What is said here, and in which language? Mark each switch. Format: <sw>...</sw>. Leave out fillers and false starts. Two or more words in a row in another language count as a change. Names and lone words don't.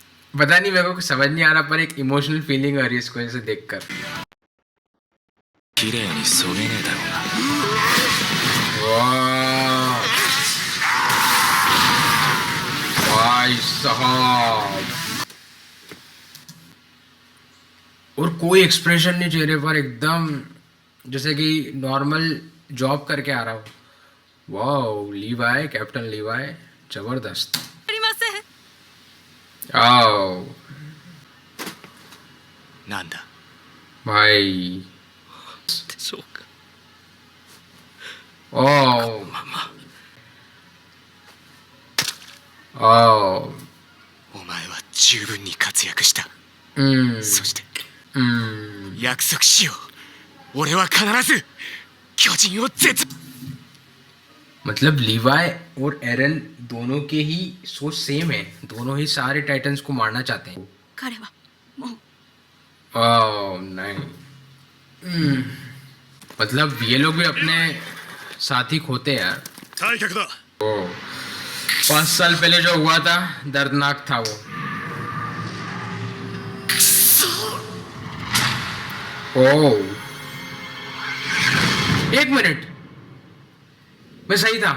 <hi>पता नहीं मेरे को समझ नहीं आ रहा पर एक</hi> <en>emotional feeling</en> <hi>आ रही है इसको ऐसे देखकर</hi> <ja>綺麗にそげねえだろうな</ja> <hi>वाह भाई साहब और कोई एक्सप्रेशन नहीं चेहरे पर एकदम जैसे कि</hi> <en>normal job</en> <hi>करके आ रहा हो वाह लीवाई कैप्टन लीवाई जबरदस्त</hi> <ja>ありません</ja> <hi>आओ</hi> <ja>なんだ</ja> <hi>भाई</hi> <ja>そうか ओ まあまあ ओ お前は十分に活躍した そして 約束しよう俺は必ず巨人を絶</ja> <hi>मतलब लीवाई और एरन दोनों के ही सोच सेम है दोनों ही सारे टाइटन्स को मारना चाहते हैं</hi> <ja>彼はもう</ja> <hi>ओह नहीं मतलब ये लोग भी अपने साथी खोते हैं यार</hi> <ja>退却だ</ja> <hi>ओ 5 साल पहले जो हुआ था दर्दनाक था वो ओ 1 मिनट मैं सही था</hi>